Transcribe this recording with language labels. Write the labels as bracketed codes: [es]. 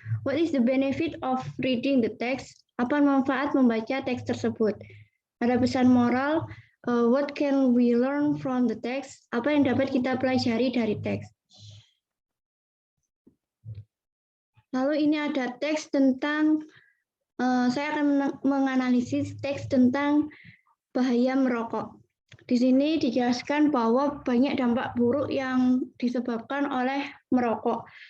[en] What is the benefit of reading the text? [id] Apa manfaat membaca teks tersebut? Ada pesan moral, [en] what can we learn from the text? [id] Apa yang dapat kita pelajari dari teks? Lalu ini ada teks tentang, saya akan menganalisis teks tentang bahaya merokok. Di sini dijelaskan bahwa banyak dampak buruk yang disebabkan oleh merokok.